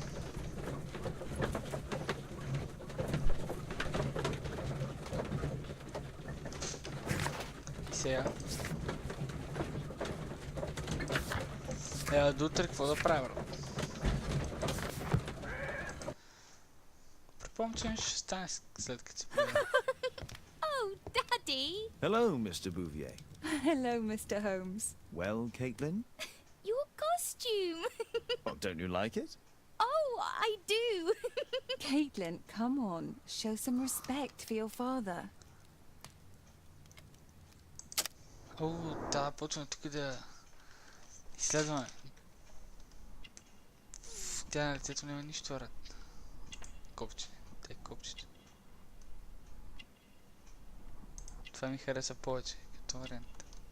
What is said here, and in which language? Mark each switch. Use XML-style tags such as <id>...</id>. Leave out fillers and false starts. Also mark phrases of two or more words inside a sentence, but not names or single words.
<bg>И сега. До утре какво да правя, бро? Предполагам, че ще стане след като се погледна.</bg> <en>Oh, Daddy! Hello, Mr. Bouvier. Hello, Mr. Holmes. Well, Caitlin? Your costume! Oh, don't you like it? Oh, I do! Caitlin, come on. Show some respect for your father.</en> <bg>О, да, почваме тук да изследваме. Тя на лицето няма нищо, рад. Копче. Те копчето. Това ми хареса повече, като вариант.</bg>